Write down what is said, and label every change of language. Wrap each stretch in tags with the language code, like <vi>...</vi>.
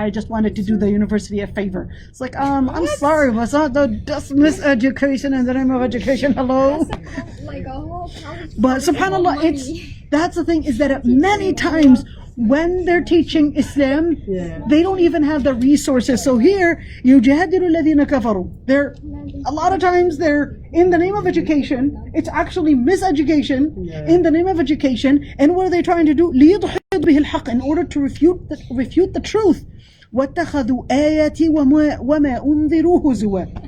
<en>I just wanted to do the university a favor." It's like, I'm sorry, was that the miseducation in the name of education? Hello. Like a whole college. But subhanallah, that's the thing, is that many times when they're teaching Islam, they don't even have the resources. So here,</en> <ar>يُجَادِلُ الَّذِينَ كَفَرُوا.</ar> <en>A lot of times they're in the name of education. It's actually miseducation in the name of education. And what are they trying to do?</en> <ar>لِيُضْحِدْ بِهِ الْحَقِّ,</ar> <en>in order to refute the truth.</en> <ar>وَاتَّخَذُوا آيَاتِي وَمَا أُنذِرُوا هُزُوًا.</ar>